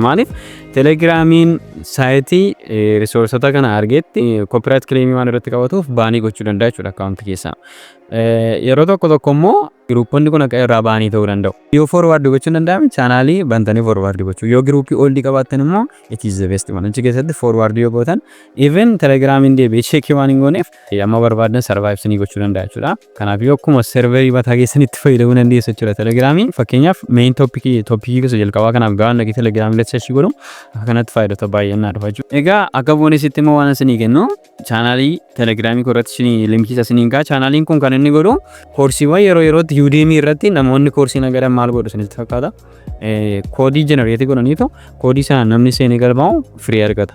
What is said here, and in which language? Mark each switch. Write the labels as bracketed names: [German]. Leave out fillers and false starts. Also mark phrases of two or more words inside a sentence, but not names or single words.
[Oromo] Maaliif Telegiraamiin saayitii risoorsota kana argetti [English] copyright claim [Oromo] waan irratti qabatuuf baanii gochuu danda'a jechuudha akkaawuntii keessaa. Yeroo tokko immoo giruupponni kun akka irraa baanii ta'uu danda'u. Yoo forward gochuu danda'ame chaanaalii bantanii forward gochuu. Yoo giruuppii oldii qabaattan immoo [English] it is the best one. [Oromo] Achi keessatti forward yoo gootan even Telegiraamiin deebi'ee cheekii waan hin gooneef amma barbaadan survive isinii gochuu danda'a jechuudha. Kanaaf yoo akkuma serverii mataa keessanitti fayyadamuu dandeessu jechuudha Telegiraamiin. Fakkeenyaaf [English] main topic [Oromo] keessa jalqabaa kanaaf gaafa naqii Telegiraamii search godhu akka kanatti faayidata baay'ee dhufa jechuudha. Egaa akka boonesitti immoo waan isinii kennu chaanaalii Telegiraamii korratti isinii linkii isiniin gaa chaanaaliin kun kan inni godhu koorsiiwwan yeroo yerootti Udemy irratti namoonni koorsii nagadan maal godhu isinitti fakkaata. Koodii generate godhaniitu koodii sana namni seenee galmaa'u free argata.